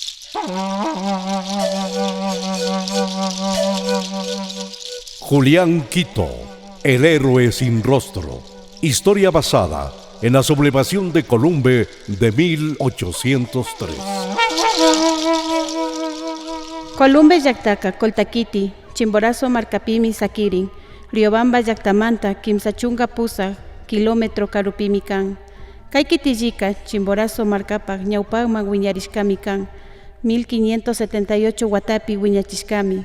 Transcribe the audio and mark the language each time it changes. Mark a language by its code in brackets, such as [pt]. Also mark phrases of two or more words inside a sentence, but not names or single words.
[es] Julián Quito, el héroe sin rostro. Historia basada en la sublevación de Columbe de 1803. [qu] Columbe llaqtaqa Coltaquiti, Chimborazo marcapimi sakirin, Riobamba llaqtamanta Kimsachunga pusaq, kilómetro karupimi kan. Kay kitilliqa Chimborazo markapaq ñawpaqman wiñarishkami kan, 1578 watapi wiñachishkami.